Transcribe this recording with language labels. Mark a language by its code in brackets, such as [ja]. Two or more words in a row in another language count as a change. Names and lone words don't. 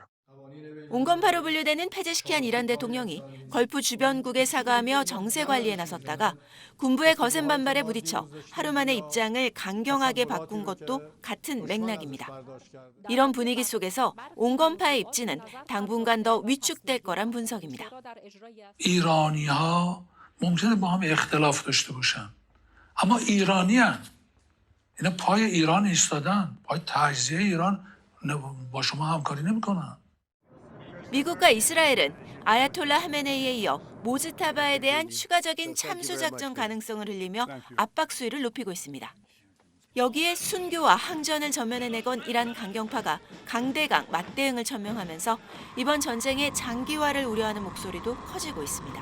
[ko] 온건파로 분류되는 페제시키안 이란 대통령이 걸프 주변국에 사과하며 정세 관리에 나섰다가 군부의 거센 반발에 부딪혀 하루 만에 입장을 강경하게 바꾼 것도 같은 맥락입니다. 이런 분위기 속에서 온건파의 입지는 당분간 더 위축될 거란 분석입니다. [fa] ایرانی‌ها ممکنه با هم اختلاف داشته باشن اما ایرانیان اینا پای ایران ایستادن پای تجزیه ایران با شما همکاری نمی‌کنن. [ko] 미국과 이스라엘은 아야톨라 하메네이에 이어 모즈타바에 대한 추가적인 참수 작전 가능성을 흘리며 압박 수위를 높이고 있습니다. 여기에 순교와 항전을 전면에 내건 이란 강경파가 강대강 맞대응을 천명하면서 이번 전쟁의 장기화를 우려하는 목소리도 커지고 있습니다.